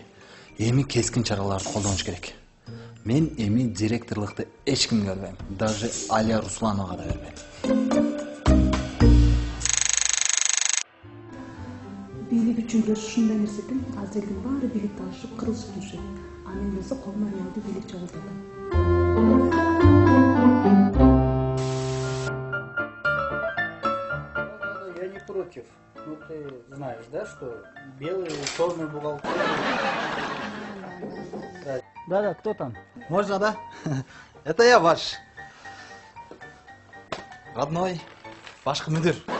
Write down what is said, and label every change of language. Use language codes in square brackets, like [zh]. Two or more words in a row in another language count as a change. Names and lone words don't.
[ky] Эми кескин чараларды колдонуш керек. Мен эми директорлукту эч кимге бербейм. Даже Алия Руслановага да бербейм. Бийлик үчүн күрөш ушундай нерсе экен. Аз элдин баары бийликти алышып, кырылышып жүрүшөт. А мен болсо колума аялды бийлик чогултатам. [ru] Я не против. Ну, ты знаешь, да, что белый, черный бухгалтерия. Да, кто там? Можно, да? Это я ваш родной, ваш мудир.